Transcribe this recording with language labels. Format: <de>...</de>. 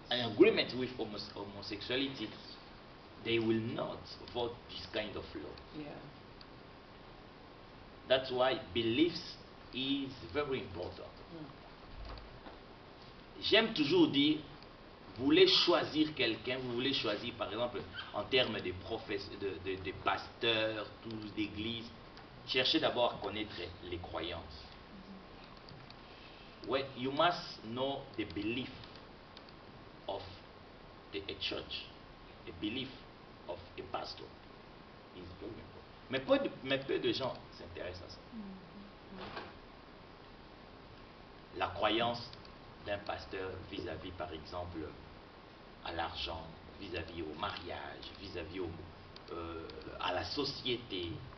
<en>in agreement with homosexuality, they will not vote this kind of law. Yeah. That's why beliefs is very important.</en> <fr>J'aime toujours dire, vous voulez choisir quelqu'un, vous voulez choisir par exemple en termes de de pasteurs, tous d'églises, cherchez d'abord à connaître les croyances.</fr> <en>Well, you must know the belief of a church, the belief of a pastor. Is very important.</en> <fr>Mais peu de gens s'intéressent à ça. La croyance d'un pasteur vis-à-vis, par exemple, à l'argent, vis-à-vis au mariage, vis-à-vis à la société.</fr>